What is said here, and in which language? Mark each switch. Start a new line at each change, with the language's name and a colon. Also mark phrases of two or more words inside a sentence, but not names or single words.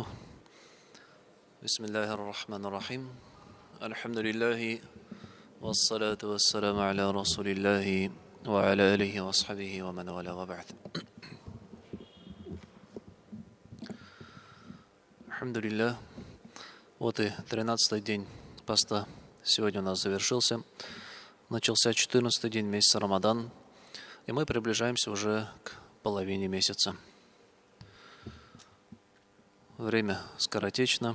Arabic: بسم الله الرحمن الرحيم. الحمد لله والصلاة والسلام على رسول الله وعلى آله وصحبه ومن والاه وبعد.
Russian: Алхамдулиллах. Вот и 13-й день поста сегодня у нас завершился. Начался 14-й день месяца Рамадан, и мы приближаемся уже к половине месяца. Время скоротечно.